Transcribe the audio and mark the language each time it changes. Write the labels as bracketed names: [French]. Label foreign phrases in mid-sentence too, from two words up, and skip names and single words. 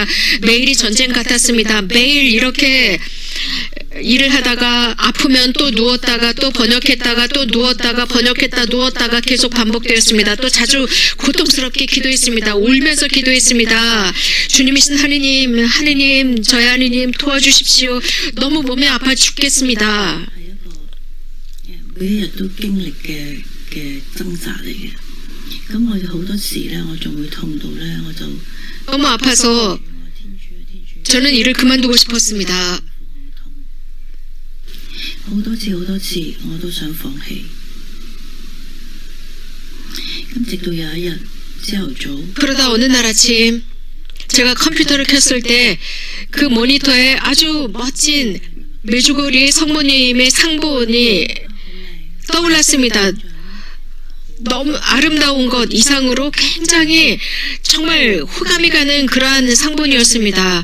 [Korean] 매일이 전쟁 같았습니다. 매일 이렇게 일을 하다가 아프면 또 누웠다가 또 번역했다가 또 누웠다가 번역했다 누웠다가 계속 반복되었습니다. 또 자주 고통스럽게 기도했습니다. 울면서 기도했습니다. 주님이신 하느님, 하느님, 저의 하느님 도와주십시오. 너무 몸이 아파 죽겠습니다. [Cantonese] 係一個每一日都經歷嘅掙扎嚟嘅。咁我好多時咧，我仲會痛到咧，我就 [Korean] 너무 아파서 [Cantonese] 我天主啊天主， [Korean] 저는 일을 그만두고 싶었습니다. [Cantonese] 好多次我都想放棄。咁直到有一日朝頭早， [Korean] 그러다 어느 날 아침 제가 컴퓨터를 켰을 때 그 모니터에 아주 멋진 메주고리 성모님의 상본이 떠올랐습니다. 너무 아름다운 것 이상으로 굉장히 정말 호감이 가는 그러한 상본이었습니다.